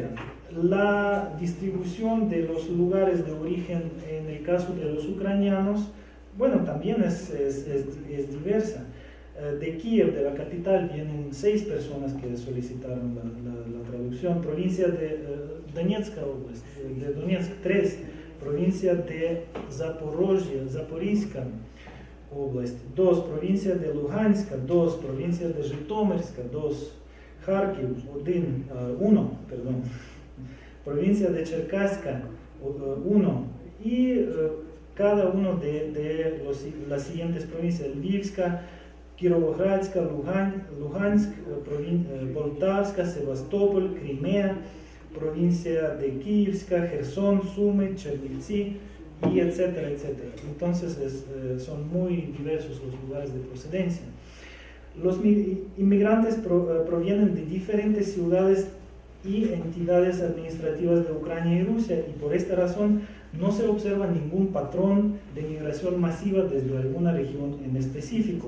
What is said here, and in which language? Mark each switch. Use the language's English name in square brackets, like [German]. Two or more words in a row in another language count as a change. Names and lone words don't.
[Spanish] La distribución de los lugares de origen en el caso de los ucranianos, bueno, también es diversa. De Kiev, de la capital, vienen 6 personas que solicitaron la traducción. Provincia de Donetsk Oblast, de Donetsk, 3. Provincia de Zaporizhia Oblast, 2. Provincia de Luhansk, 2. Provincia de Zhytomyr, 2. Kharkiv, 1. Provincia de Cherkasska, 1. Y cada uno de las siguientes provincias: Lvivska, Kirovogradska, Luhansk, Poltavska, Sebastopol, Crimea, provincia de Kievska, Gerson, Sumy, Chernivtsi, y etcétera, etcétera. Entonces son muy diversos los lugares de procedencia. Los inmigrantes provienen de diferentes ciudades y entidades administrativas de Ucrania y Rusia, y por esta razón no se observa ningún patrón de migración masiva desde alguna región en específico.